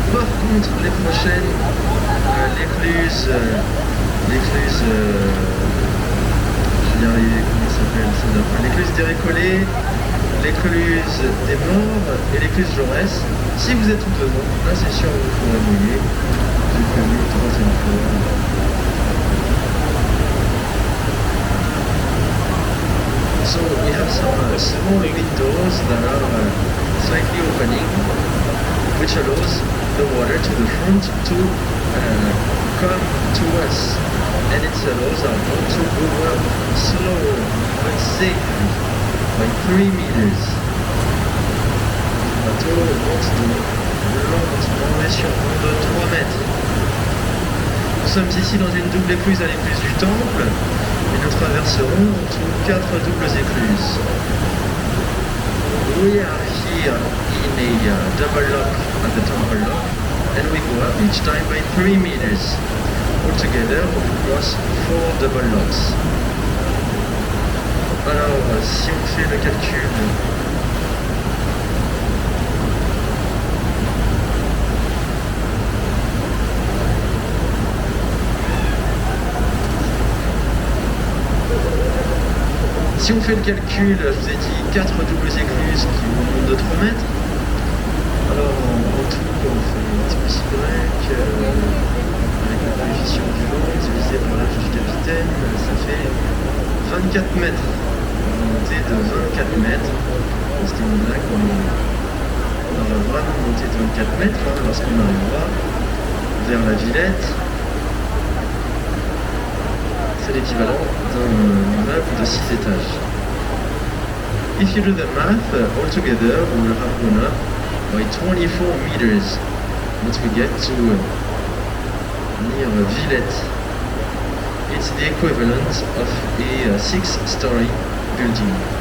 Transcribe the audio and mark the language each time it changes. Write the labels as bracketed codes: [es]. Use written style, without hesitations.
[fr] Par contre, les prochaines, l'écluse, je vais y arriver, comment ça s'appelle, l'écluse des récollets, l'écluse des morts et l'écluse Jaurès, si vous êtes tout devant, là c'est sûr vous pourrez mouiller. J'ai prévu une troisième fois. [en] So we have some small windows that are slightly opening, which allows the water to the front to come to us, and it allows our boat to go up slow but safely by 3 meters. [fr] Le bateau monte donc lentement et sûrement de 3 mètres. Nous sommes ici dans une double écluse à l'écluse du Temple et nous traverserons en tout 4 doubles écluses. [en] We are here in a double lock at the Temple Lock and we go up each time by 3 meters. Altogether, we cross 4 double locks. [fr] Alors, si on fait le calcul, si on fait le calcul, je vous ai dit 4 doubles écluses qui vont de 3 mètres. Alors en tout, on fait x plus y avec le coefficient du vent divisé par l'âge du capitaine, ça fait 24 mètres. On va monter de 24 mètres. À ce moment-là, on va vraiment monter de 24 mètres lorsqu'on arrivera vers la Villette. C'est l'équivalent d'un immeuble de 6 étages. [en] If you do the math, altogether we will have gone up by 24 meters once we get to near Villette. It's the equivalent of a 6-story building.